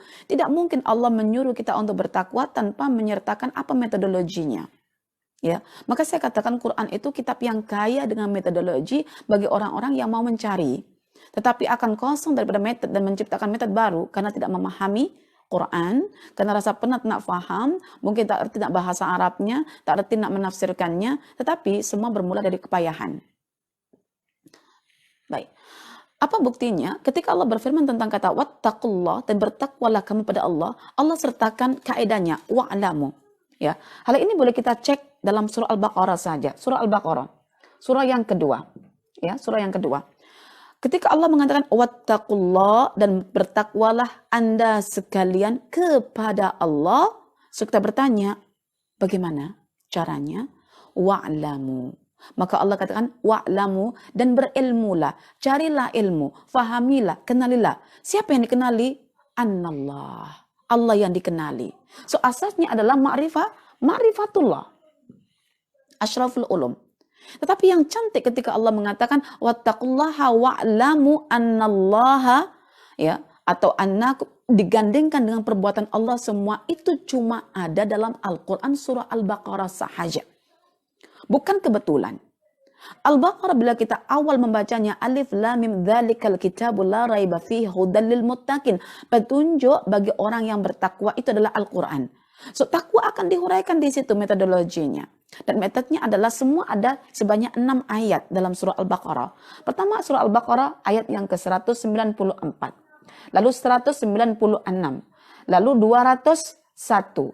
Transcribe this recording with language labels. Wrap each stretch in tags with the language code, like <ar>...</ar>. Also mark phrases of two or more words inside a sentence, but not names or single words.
<id>Tidak mungkin Allah menyuruh kita untuk bertakwa tanpa menyertakan apa metodologinya. Ya, maka saya katakan Quran itu kitab yang kaya dengan metodologi bagi orang-orang yang mau mencari. Tetapi akan kosong daripada metode dan menciptakan metode baru karena tidak memahami Quran, karena rasa</id> <ms>penat nak faham,</ms> <id>mungkin</id> <ms>tak erti nak</ms> <id>bahasa Arabnya,</id> <ms>tak erti nak</ms> <id>menafsirkannya, tetapi semua bermula dari kepayahan. Baik. Apa buktinya? Ketika Allah berfirman tentang kata wattaqullah dan bertakwalah kamu pada Allah, Allah sertakan kaidahnya wa'lamu. Ya. Hal ini boleh kita cek dalam surah Al-Baqarah saja. Surah Al-Baqarah. Surah yang kedua. Ya, surah yang kedua. Ketika Allah mengatakan wattaqullah dan bertakwalah Anda sekalian kepada Allah, so kita bertanya, bagaimana caranya? Wa'lamu. Maka Allah katakan wa'lamu dan berilmulah, carilah ilmu, fahamilah, kenalilah. Siapa yang dikenali? Annallah. Allah yang dikenali. So asasnya adalah ma'rifatullah.</id> <ar>أشرف العلوم.</ar> <id>Tetapi yang cantik ketika Allah mengatakan</id> <ar>واتقوا الله واعلموا أن الله,</ar> <id>ya, atau annakum, digandengkan dengan perbuatan Allah, semua itu cuma ada dalam Al-Quran surah Al-Baqarah sahaja. Bukan kebetulan. Al-Baqarah bila kita awal membacanya</id> <ar>الم ذلك الكتاب لا ريب فيه هدى للمتقين,</ar> <id>petunjuk bagi orang yang bertakwa itu adalah Al-Quran. So takwa akan dihuraikan di situ metodologinya. Dan metodenya adalah semua ada sebanyak 6 ayat dalam surah Al-Baqarah. Pertama surah Al-Baqarah ayat yang ke-194. Lalu 196. Lalu 201.</id>